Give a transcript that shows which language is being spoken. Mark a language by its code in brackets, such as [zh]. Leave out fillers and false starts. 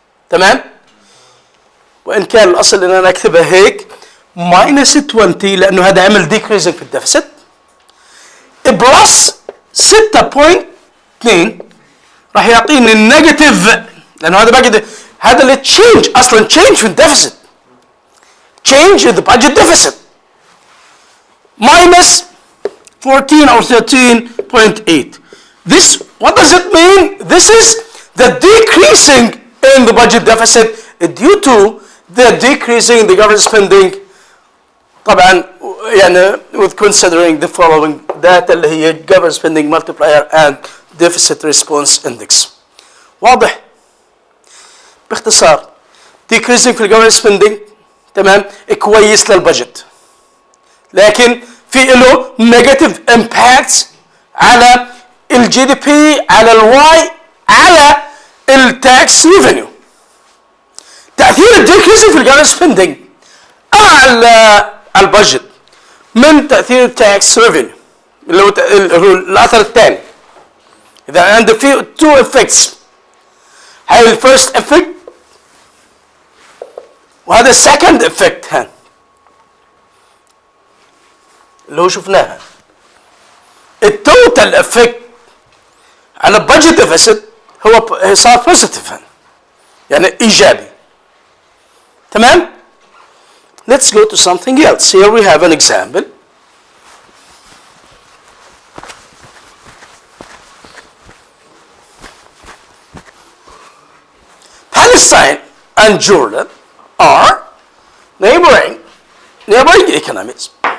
[ar] تمام؟ وان كان الاصل ان انا اكتبها هيك minus 20 لانه هذا عمل decreasing في الديفيسيت بلس 6.2 راح يعطيني النيجاتيف لانه هذا باقي هذا اللي تشينج اصلا تشينج في الديفيسيت [en] change in the budget deficit minus 14 or 13.8. This, what does it mean? This is the decreasing in the budget deficit due to the decreasing in the government spending. [ar] طبعا يعني [en] with considering the following data اللي هي government spending multiplier and deficit response index. [ar] واضح؟ باختصار decreasing في الجوفرمنت spending تمام كويس للبجت، لكن في له نيجاتيف امباكتس على الجي دي بي، على الواي، على التاكس ريفينيو. تاثير الديكريسنج في الجوفرمنت spending على البجت من تاثير التاكس ريفينيو اللي هو الاثر الثاني. اذا عندك في تو افكتس، هاي الفيرست افكت وهذا السكند افكت اللي هو شفناها. التوتال افكت على البادجت ديفيسيت هو صار بوزيتيف يعني ايجابي. [en] تمام؟ Let's go to something else. Here we have an example. Palestine and Jordan are neighboring economies.